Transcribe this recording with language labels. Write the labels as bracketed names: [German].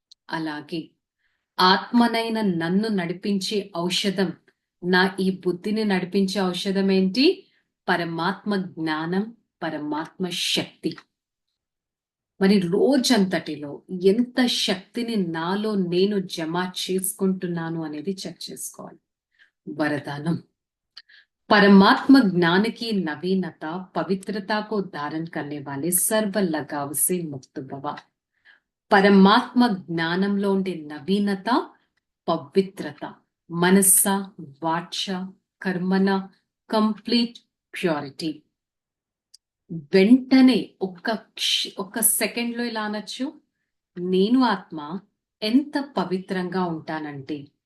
[Telugu] అలాగే ఆత్మనైన నన్ను నడిపించే ఔషధం, నా ఈ బుద్ధిని నడిపించే ఔషధం ఏంటి? పరమాత్మ జ్ఞానం, పరమాత్మ శక్తి. మరి రోజంతటిలో ఎంత శక్తిని నాలో నేను జమ చేసుకుంటున్నాను అనేది చెక్ చేసుకోవాలి. [Hindi] వరదానం, परमात्मा ज्ञान की नवीनता पवित्रता को धारण करने वाले सर्व लगाव से मुक्त भव. [Telugu] పరమాత్మ జ్ఞానంలో ఉండే నవీనత, పవిత్రత, మనస్స, వాచ, కర్మన కంప్లీట్ ప్యూరిటీ. వెంటనే ఒక్క సెకండ్ లో ఇలా అనొచ్చు, నేను ఆత్మ ఎంత పవిత్రంగా ఉంటానంటే.